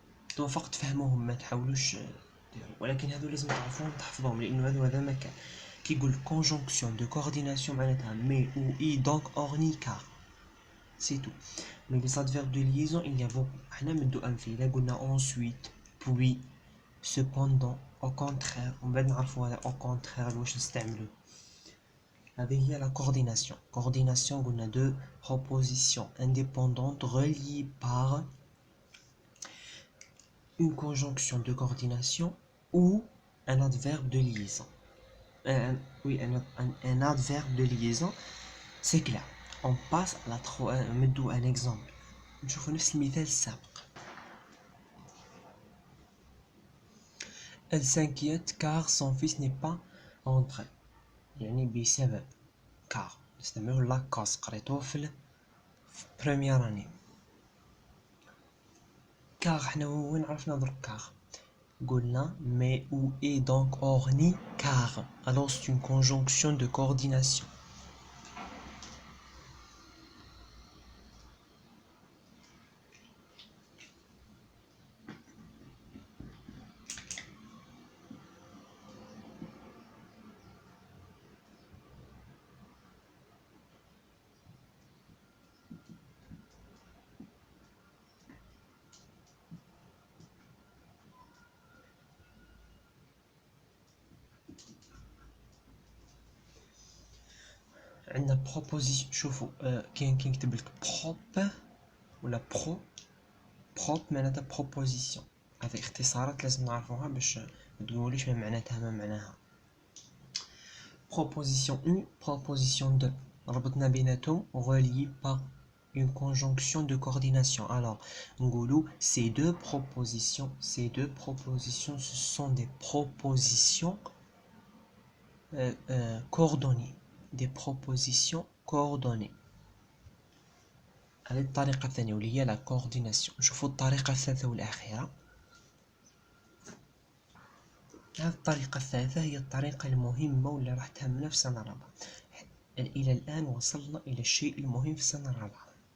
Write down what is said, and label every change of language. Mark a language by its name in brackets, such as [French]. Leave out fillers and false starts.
[Arabic] انتم فقط تفهموهم ما تحاولوش ديروا، ولكن هذو لازم تعرفوهم تحفظوهم لانه هذا مكان كي يقول [French] conjonction de coordination [Arabic] معناتها [French] mais ou et donc or ni car c'est tout. mais les adverbes de liaison il y a beaucoup. [Arabic] حنا ندو امثله قلنا [French] ensuite puis cependant au contraire on va [Arabic] نعرفوا هذا [French] au contraire [Arabic] واش نستعملوه. هذه هي [French] la coordination. Coordination on a deux propositions indépendantes reliées par une conjonction de coordination ou un adverbe de liaison. Oui, un adverbe de liaison. C'est clair. On passe à la [Arabic] ندو [French] un exemple. [Arabic] نشوفوا نفس المثال السابق. [French] Elle s'inquiète car son fils n'est pas rentré. [Arabic] يعني بسبب car نستعملوا [French] la cause [Arabic] قريتوه في [French] première année. car [Arabic] حنا وين عرفنا درك [French] car [Arabic] قلنا [French] mais où est donc orni car alors c'est une conjonction de coordination. [Arabic] عندنا proposition. شوفوا كاين كيكتب لك [French] prop ولا prop [Arabic] معناتها proposition. هذه اختصارات لازم نعرفوها باش ما تقوليش ما معناتها ما معناها. [French] proposition 1 proposition 2 [Arabic] ربطنا بيناتهم [French] relié par une conjonction de coordination. Alors [Arabic] نقولوا [French] ces deux propositions ce sont des propositions coordonnées. Des propositions coordonnées. [Arabic] هذه الطريقة الثانية واللي هي [French] la coordination. [Arabic] نشوفوا الطريقة الثالثة والأخيرة. هذه الطريقة الثالثة هي الطريقة المهمة واللي راح تهمنا في السنة الرابعة. إلى الآن وصلنا إلى الشيء المهم في السنة الرابعة.